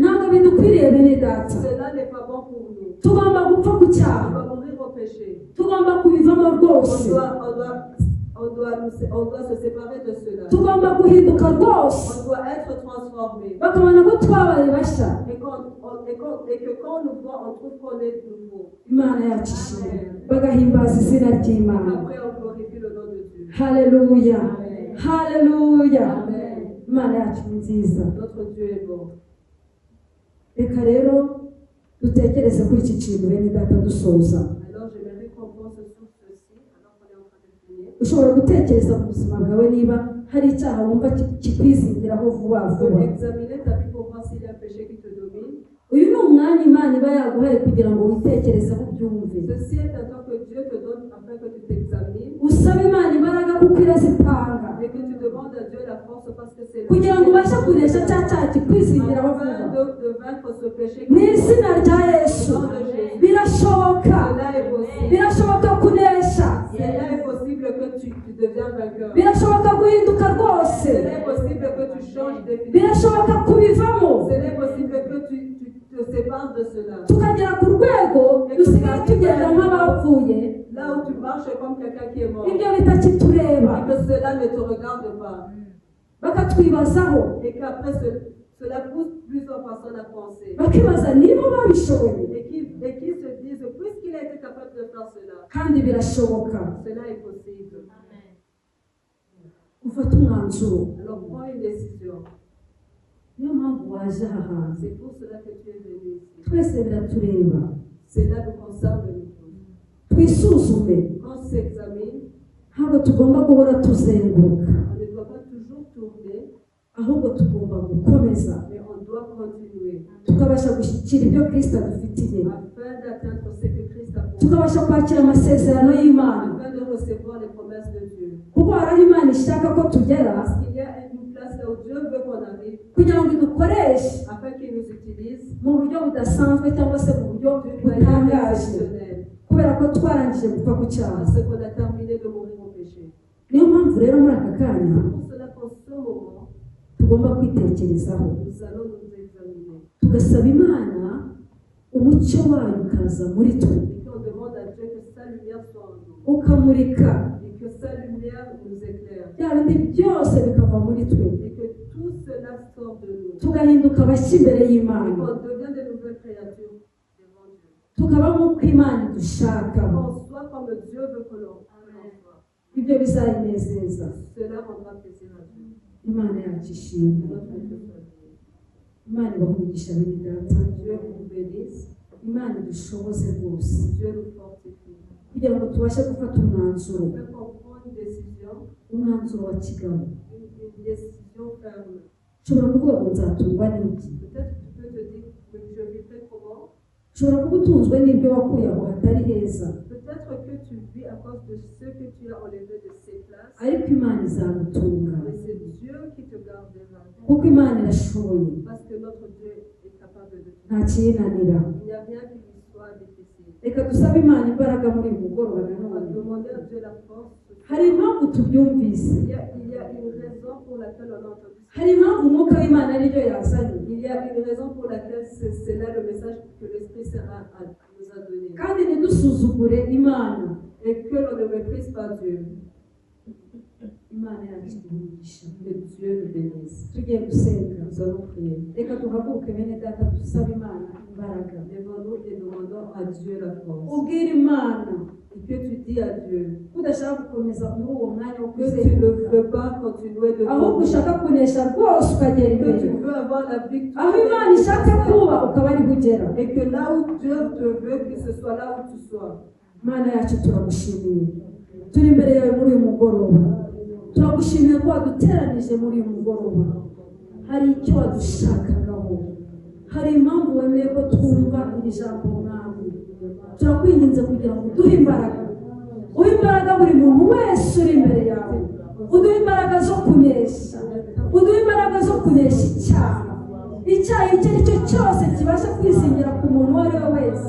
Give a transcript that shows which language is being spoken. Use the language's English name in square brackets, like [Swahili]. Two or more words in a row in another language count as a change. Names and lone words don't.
[Kinyarwanda] ntabwo bidukwiriye bene data [French] Cela n'est pas bon pour nous. [Kinyarwanda] tugomba gupfa ku [French] On [Kinyarwanda] cyaha [French] doit mourir au péché. [Kinyarwanda] tugomba kubivamo rwose [French] On doit se séparer de cela. [Kinyarwanda] tugomba guhinduka rwose [French] On doit être transformé. [Kinyarwanda] bakabona ko twabaye bashya [French] Et que quand on nous voit, on trouve qu'on est nouveau. [Kinyarwanda] imana yacu ishimwe bagahimbaza izina ry'imana [French] Après, on glorifie le nom de Dieu. [Kinyarwanda] haleluya [French] Amen. [Kinyarwanda] haleluya [French] Amen. [Kinyarwanda] imana yacu ni nziza [French] Notre Dieu est bon. [Kinyarwanda] reka rero dutekereze kuri iki kintu bene data dusoza [French] Alors, j'aimerais qu'on pense sur ceci, alors qu'on est en train de finir. [Kinyarwanda] ushobora gutekereza mu buzima bwawe niba hari icyaha wumva kikwizingiraho vuba [French] Tu peux [Kinyarwanda] vuba [French] examiner ta vie pour voir s'il y a un péché qui te domine. [Kinyarwanda] uyu ni umwanya imana iba yaguhaye kugira ngo witekerezeho ubyumve [French] Ceci est un temps que Dieu te donne afin que tu t'examines [Kinyarwanda] usaba imana imbaraga kuko irazitanga [French] et que tu demandes à Dieu la force parce que c'est lui [Kinyarwanda] kugira ngo ubashe kunesha cya cyaha kikwizingiraho [French] afin [Kinyarwanda] vuba [French] de vaincre ce péché. [Kinyarwanda] mu izina rya yesu birashoboka [French] Cela est possible. [Kinyarwanda] birashoboka kunesha [French] Cela est possible que tu deviens vainqueur. [Kinyarwanda] birashoboka guhinduka rwose [French] Cela est possible que tu changes définitivement. [Kinyarwanda] birashoboka kubivamo [French] Cela est possible que tu te sépares de cela. [Kinyarwanda] tukagera ku rwego dusigaye tugenda nk'abapfuye [French] Là où tu marches comme quelqu'un qui est mort. [Kinyarwanda] ibyo bitakitureba [French] Et que cela ne te regarde pas. [Kinyarwanda] bakatwibazaho [French] Et qu'après cela pousse plusieurs personnes à penser. [Kinyarwanda] bakibaza niba babishoboye [French] Et qui se disent, puisqu'il a été capable de faire cela, [Kinyarwanda] kandi birashoboka [French] cela est possible. [Kinyarwanda] ufata umwanzuro [French] Alors prends une décision. [Kinyarwanda] niyo mpamvu waje aha hantu [French] C'est pour cela que tu es venu ici. [Kinyarwanda] twese biratureba [French] Cela nous concerne nous tous. [Kinyarwanda] twisuzume [French] Quand on s'examine, [Kinyarwanda] ntabwo tugomba guhora tuzenguruka [French] on ne doit pas toujours tourner, [Kinyarwanda] ahubwo tugomba gukomeza [French] mais on doit continuer [Kinyarwanda] tukabasha gushyikira ibyo kirisita adufitiye [French] afin d'atteindre ce que Christ a promis, [Kinyarwanda] tukabasha kwakira amasezerano y'imana [French] afin de recevoir les promesses de Dieu. [Kinyarwanda] kuko hari aho imana ishaka ko tugera [French] Parce qu'il y a une place là où Dieu veut qu'on arrive, [Kinyarwanda] kugira ngo idukoreshe [French] afin qu'il nous utilise [Kinyarwanda] mu buryo budasanzwe cyangwa se mu buryo [French] d'une manière [Kinyarwanda] butangaje [French] exceptionnelle. [Kinyarwanda] kubera ko twarangije gupfa ku cyaha [French] Parce qu'on a terminé de mourir au péché. [Kinyarwanda] niyo mpamvu rero muri aka kanya [French] C'est pour cela qu'en ce moment, [Kinyarwanda] tugomba kwitekerezaho [French] nous allons nous examiner. [Kinyarwanda] tugasaba imana umucyo wayo ukaza muri twe [French] Et qu'on demande à Dieu que sa lumière soit en nous. [Kinyarwanda] ukamurika [French] Et que sa lumière nous éclaire. [Kinyarwanda] bya bindi byose bikava muri twe [French] Et que tout cela sort de nous. [Kinyarwanda] tugahinduka abashya imbere [French] Et [Kinyarwanda] y'imana [French] qu'on devient de nouvelles créatures devant Dieu. [Kinyarwanda] tukaba nk'uko imana idushaka [French] Qu'on soit comme Dieu veut que l'on soit. [Kinyarwanda] ibyo bizayinezeza [French] Cela rendra plaisir à Dieu. [Kinyarwanda] imana yacu ishimwe [French] Que notre Dieu soit béni. [Kinyarwanda] imana ibahugisha bene data [French] Dieu vous bénisse. [Kinyarwanda] imana idushoboze rwose [French] Dieu nous fortifie. [Kinyarwanda] kugira ngo tubashe gufata umwanzuro [French] Afin qu'on prenne une décision, [Kinyarwanda] umwanzuro wa kigabo [French] une décision ferme. [Kinyarwanda] ushobora kuvuga ngo nzatungwa n'iki [French] Peut-être tu peux te dire, mais je vivrai comment? [Kinyarwanda] ushobora kuba utunzwe n'ibyo wakuye aho hatari heza [French] Peut-être que tu vis à cause de ce que tu as enlevé de ces places. [Kinyarwanda] ariko imana izagutunga [French] Mais c'est Dieu qui te gardera. [Kinyarwanda] kuko imana irashoboye [French] Parce que notre Dieu est capable de tout. [Kinyarwanda] nta kiyinanira [French] Il n'y a rien qui lui soit difficile. [Kinyarwanda] reka dusabe imana imbaraga muri uyu mugoroba [French] On va [Kinyarwanda] nanone [French] demander à Dieu la force. [Kinyarwanda] hari impamvu tubyumvise, [French] Il y a une raison pour laquelle on a entendu ça. [Kinyarwanda] hari impamvu umwuka w'Imana aribyo yazanye, [French] Il y a une raison pour laquelle c'est là le message que l'Esprit Saint nous a donné. [Kinyarwanda] kandi ntidusuzugure Imana. [French] Et que l'on ne méprise pas Dieu. [Kinyarwanda] Imana yacu umugisha. [French] Que Dieu nous bénisse. [Kinyarwanda] Tugiye gusenga, [French] Nous allons prier. [Kinyarwanda] reka duhaguruke bene data dusaba Imana imbaraga. [French] Lèvons-nous et demandons à Dieu la force. [Kinyarwanda] Ubwire Imana [French] Et que tu dis à Dieu [Kinyarwanda] udashaka gukomeza muri uwo mwanya wo [French] que tu ne [Kinyarwanda] kuzenguruka, [French] veux pas continuer de [Kinyarwanda] ahubwo ushaka kunesha rwose ukagera [French] que tu [Kinyarwanda] imbere, [French] veux avoir la [Kinyarwanda] aho [French] victoire. [Kinyarwanda] Imana ishaka kuba ukaba ariho ugera. [French] Et que là où Dieu te veut, que ce soit là où tu sois. [Kinyarwanda] Mana yacu turagushimiye, turi imbere yawe muri uyu mugoroba, turagushimiye ko waduteranije muri uyu mugoroba. Hari icyo wadushakagaho, hari impamvu wemeye ko twumva iri jambo mwami. Turakwinginze kugira ngo uduhe imbaraga, uhe imbaraga buri muntu wese uri imbere yawe, uduhe imbaraga zo kunesha, uduhe imbaraga zo kunesha icyaha icyo ari cyo cyose kibasha kwisingira ku muntu uwo ari we wese.